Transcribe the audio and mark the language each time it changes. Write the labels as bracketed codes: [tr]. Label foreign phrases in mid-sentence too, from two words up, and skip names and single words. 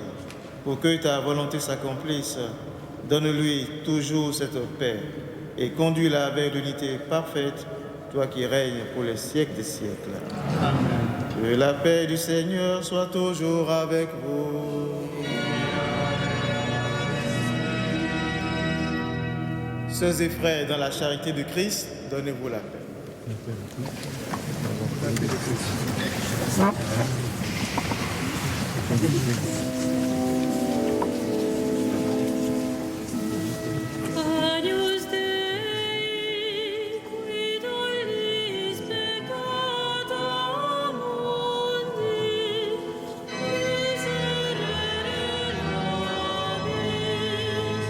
[fr] Pour que ta volonté s'accomplisse, donne-lui toujours cette paix et conduis-la avec l'unité parfaite, toi qui règnes pour les siècles des siècles. Amen. Que la paix du Seigneur soit toujours avec vous. Sœurs et frères, dans la charité de Christ, donnez-vous la paix. [la] Agnus Dei, qui tollis peccata mundi, miserere nobis.